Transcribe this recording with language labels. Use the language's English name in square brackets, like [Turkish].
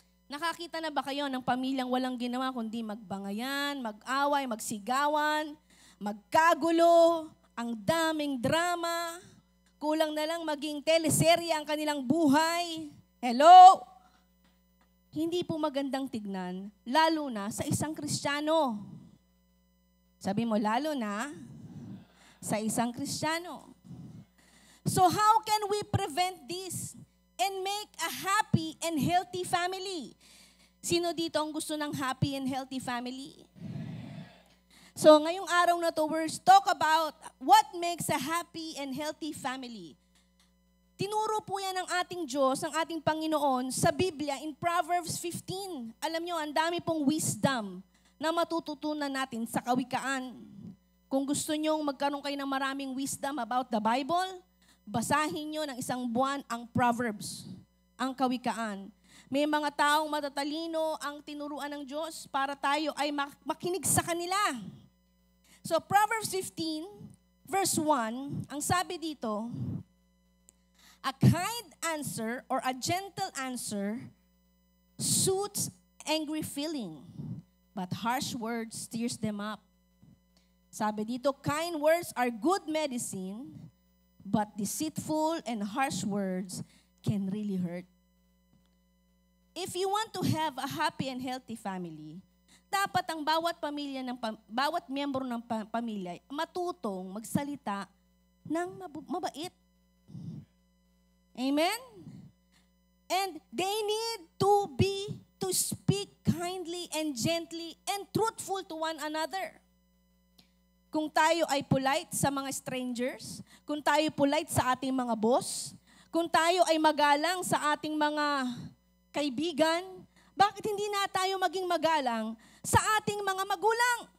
[Filipino] Nakakita na ba kayo ng pamilyang walang ginawa kundi magbangayan, mag-away, magsigawan, magkagulo, ang daming drama, kulang na lang maging teleserye ang kanilang buhay? Hello? Hindi po magandang tignan, lalo na sa isang Kristiyano. Sabi mo, lalo na sa isang Kristiyano. [English] So how can we prevent this and make a happy and healthy family? [Filipino] Sino dito ang gusto ng [English] happy and healthy family? So [Filipino] ngayong araw na to, [English] we'll talk about what makes a happy and healthy family. [Filipino] Tinuro po yan ng ating Diyos, ng ating Panginoon sa Biblia in Proverbs 15. Alam nyo, ang dami pong wisdom na matututunan natin sa kawikaan. Kung gusto nyong magkaroon kayo ng maraming wisdom [English] about the Bible, [Filipino] basahin nyo ng isang buwan ang Proverbs, ang kawikaan. May mga taong matatalino ang tinuruan ng Diyos para tayo ay makinig sa kanila. [English] So Proverbs 15, verse 1, [Filipino] ang sabi dito, [English] a kind answer or a gentle answer suits angry feeling, but harsh words stirs them up. [Filipino] Sabi dito, [English] kind words are good medicine, but deceitful and harsh words can really hurt. If you want to have a happy and healthy family, [Filipino] dapat ang bawat pamilya bawat miyembro ng pamilya matutong magsalita ng mabait. Amen? [English] And they need to speak kindly and gently and truthful to one another. [Filipino] Kung tayo ay polite sa mga strangers, kung tayo polite sa ating mga boss, kung tayo ay magalang sa ating mga kaibigan, bakit hindi na tayo maging magalang sa ating mga magulang?